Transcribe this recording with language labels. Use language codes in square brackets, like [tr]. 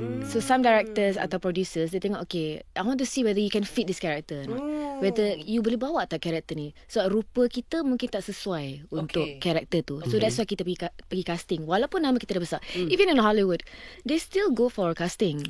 [en] So some directors [ms] atau [en] producers [ms] dia tengok [en] okay, I want to see whether you can fit this character or not. Whether you [ms] boleh bawa tak karakter ni. So rupa kita mungkin tak sesuai untuk karakter tu. [en] So that's why [ms] kita pergi [en] casting. [ms] Walaupun nama kita dah besar. [en] Even in Hollywood, they still go for casting.